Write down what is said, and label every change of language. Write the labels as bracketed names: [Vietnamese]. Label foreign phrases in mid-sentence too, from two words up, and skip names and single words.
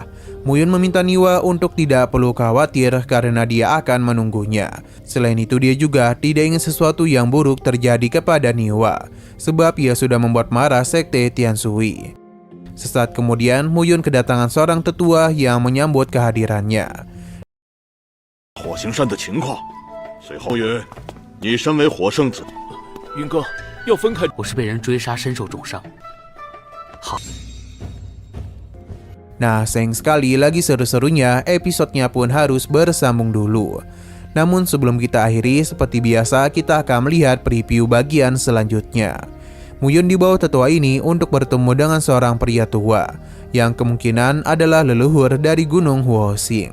[Indonesian] Muyun meminta Niwa untuk tidak perlu khawatir karena dia akan menunggunya. Selain itu, dia juga tidak ingin sesuatu yang buruk terjadi kepada Niwa, sebab ia sudah membuat marah sekte Tianshui. Sesaat kemudian, Muyun kedatangan seorang tetua yang menyambut kehadirannya. [Chinese] 火行山的情况，随后曰：“你身为火圣子，云哥，要分开。我是被人追杀，身受重伤。 [Indonesian] Nah, sayang sekali lagi seru-serunya, episodenya pun harus bersambung dulu. Namun sebelum kita akhiri, seperti biasa kita akan melihat preview bagian selanjutnya. Muyun dibawa tetua ini untuk bertemu dengan seorang pria tua, yang kemungkinan adalah leluhur dari Gunung Huoxing.